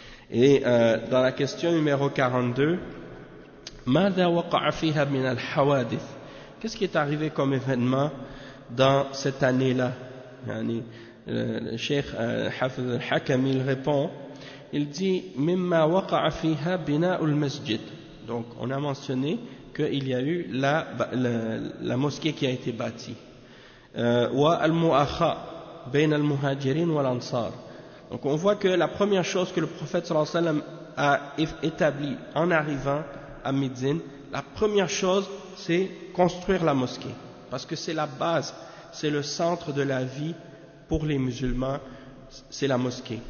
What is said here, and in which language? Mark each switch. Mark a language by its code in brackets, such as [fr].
[fr] Et dans la question numéro 42, [ar] ماذا وقع فيها من الحوادث؟ [fr] Qu'est-ce qui est arrivé comme événement dans cette année-là? Le cheikh Hafez al-Hakam, il répond, il dit [ar] مما وقع فيها بناء المسجد. [fr] Donc on a mentionné qu'il y a eu la mosquée qui a été bâtie. [ar] والمؤاخاة بين المهاجرين والأنصار. [fr] Donc on voit que la première chose que le prophète sallallahu alayhi wa sallam a établie en arrivant à Médine, la première chose c'est construire la mosquée, parce que c'est la base, c'est le centre de la vie pour les musulmans, c'est la mosquée.